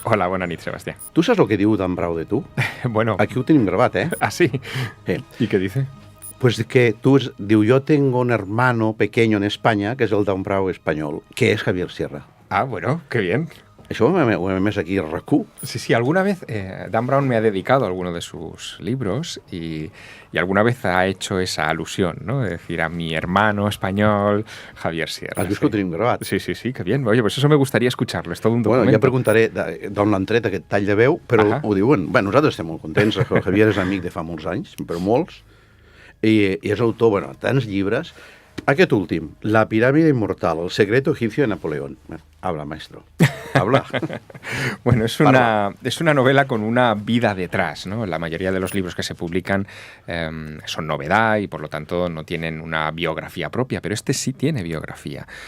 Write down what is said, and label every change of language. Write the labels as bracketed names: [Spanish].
[Catalan] Hola, bona nit, Sebastián. Tu saps el que diu Dan Brown de tu? Bueno. Aquí ho tenim gravat, ¿eh? [Spanish] ¿Ah, sí? ¿Y qué dice? [Catalan] Pues que diu, [Spanish] yo tengo un hermano pequeño en España, [Catalan] que és el Dan Brown espanyol, que és Javier Sierra. [Spanish] Ah, bueno, qué bien. [Catalan] Això ho hem emès aquí a RAC1. [Spanish] Sí, alguna vez Dan Brown me ha dedicado alguno de sus libros y alguna vez ha hecho esa alusión, ¿no? Es decir, a mi hermano español, Javier Sierra. [Catalan] Has vist que ho tenim gravat? [Spanish] Sí, qué bien. Oye, pues eso me gustaría escucharlo, es todo un documento. [Catalan] Bueno, ja preguntaré d'on l'han tret aquest tall de veu, però ho diuen. Bé, nosaltres estem molt contents, el Javier és amic de fa molts anys, però molts, i és autor, bueno, tants llibres. Aquest últim, La pirámide inmortal, el secreto egipcio de Napoleón. [Spanish] Habla, maestro. Habla. Bueno, es una novela con una vida detrás, ¿no? La mayoría de los libros que se publican son novedad y por lo tanto no tienen una biografía propia, pero este sí tiene biografía.